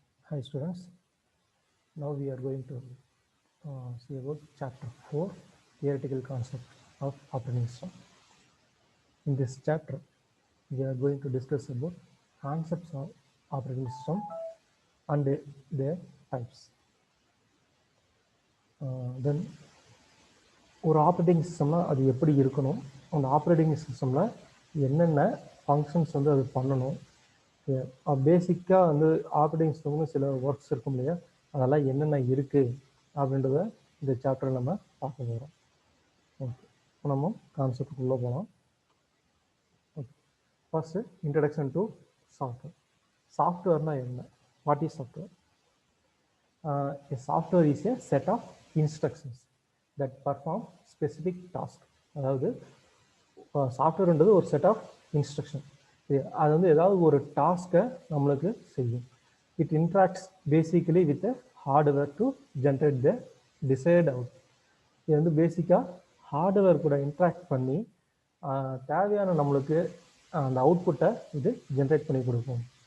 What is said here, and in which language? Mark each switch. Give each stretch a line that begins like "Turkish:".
English: Hi students, now we are going to see about chapter 4, theoretical concept of operating system. In this chapter, we are going to discuss about concepts of operating system and their types.
Tamil: Then ஒரு operating சிஸ்டம்னா அது எப்படி இருக்கணும், அந்த operating சிஸ்டமில் என்னென்ன functions வந்து அது பண்ணணும், பேசிக்காக வந்து ஆப்ரேட்டிங் சிஸ்டம்னு சில ஒர்க்ஸ் இருக்கும் இல்லையா, அதெல்லாம் என்னென்ன இருக்குது அப்படின்றத இந்த சாப்டரில் நம்ம பார்க்க போகிறோம். ஓகே, இப்போ நம்ம கான்செப்டுக்குள்ளே போகலாம். Okay, first introduction to software. சாஃப்ட்வேர்னா என்ன?
English: What is software? A software is a set of instructions that perform specific task.
Tamil: அதாவது சாஃப்ட்வேர்ன்றது ஒரு செட் ஆஃப் இன்ஸ்ட்ரக்ஷன், அது வந்து ஏதாவது ஒரு டாஸ்க்கை நம்மளுக்கு செய்யும்.
English: It interacts basically with hardware to generate the desired out.
Tamil: இது வந்து பேசிக்காக ஹார்ட்வேர் கூட இன்ட்ராக்ட் பண்ணி தேவையான நம்மளுக்கு அந்த அவுட்புட்டை இது ஜென்ரேட் பண்ணி கொடுக்கும்.